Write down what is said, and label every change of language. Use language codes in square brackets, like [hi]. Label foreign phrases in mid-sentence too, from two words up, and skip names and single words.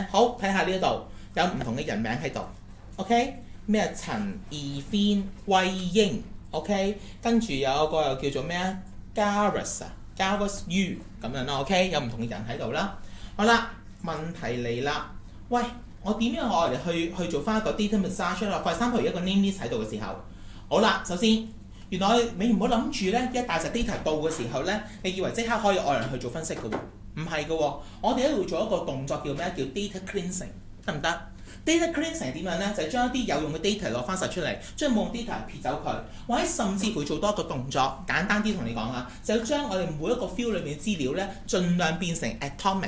[yue] 好，睇下呢一度有唔同嘅人名喺度。OK， 咩陳義軒、威英 ，OK， 跟住有一個又叫做咩啊 ，Gareth U 咁樣啦 ，OK， 有唔同嘅人喺度啦。好啦，問題嚟啦，喂，我點樣我嚟去做翻一個 [en] data massage [yue] 啦？ [en] For example， [yue] 一個 [en] name list [yue] 喺度嘅時候，好啦，首先原來你唔好諗住咧，一大隻 data 到嘅時候咧，你以為即刻可以愛嚟去做分析嘅喎，唔係嘅喎，我哋都會做一個動作叫咩？叫 [en] data cleansing， [yue] 得唔得？ [en] Data cleansing [yue] 係點樣咧？就係將一啲有用嘅 data 攞翻晒出嚟，將冇用 data 撇走佢，或者甚至乎做多一個動作，簡單啲同你講啊，就係將我哋每一個 field 裏面嘅資料咧，盡量變成 atomic。